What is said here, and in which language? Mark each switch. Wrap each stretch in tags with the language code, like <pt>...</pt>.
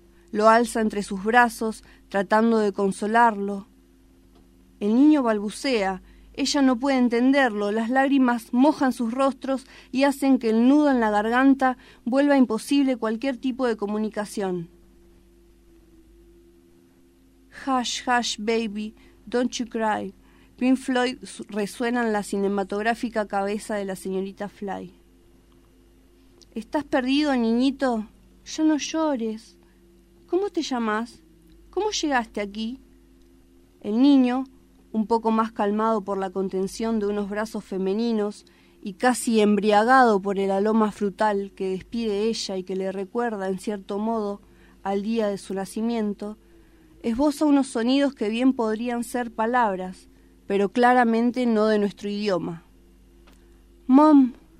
<es>Lo alza entre sus brazos, tratando de consolarlo. El niño balbucea, ella no puede entenderlo, las lágrimas mojan sus rostros y hacen que el nudo en la garganta vuelva imposible cualquier tipo de comunicación.</es> <en>Hush, hush, baby, don't you cry.</en> <es>Pink Floyd resuena en la cinematográfica cabeza de la señorita Fly. ¿Estás perdido, niñito? Ya no llores. ¿Cómo te llamás? ¿Cómo llegaste aquí? El niño, un poco más calmado por la contención de unos brazos femeninos y casi embriagado por el aroma frutal que despide ella y que le recuerda, en cierto modo, al día de su nacimiento, esboza unos sonidos que bien podrían ser palabras, pero claramente no de nuestro idioma. «¡Mom!»</es>